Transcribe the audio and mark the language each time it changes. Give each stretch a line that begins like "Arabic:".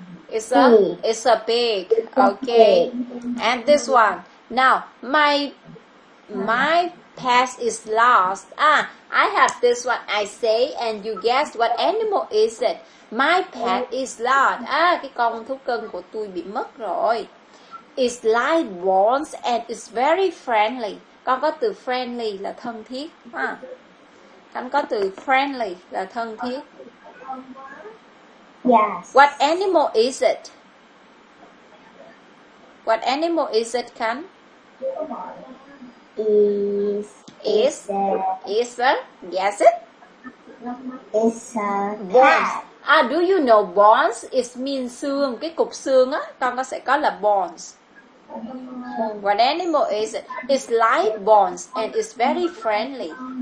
English: It's a pig. Okay. And this one. Now, my pet is lost. I have this one. I say and you guess what animal is it? My pet is lost.
Vietnamese: Cái con thú cưng của tôi bị mất rồi.
English: It's like bones and it's very friendly.
Vietnamese: Con có từ friendly là thân thiết. Con có từ friendly là thân thiết.
English: Yes. What animal is it? What animal is it, Khánh? Is Is a yes it? Is a Bones. cat. Do you know bones? It means
Vietnamese: xương, cái cục xương á, con sẽ có là bones.
English: What animal is it? It's like bones and it's very friendly.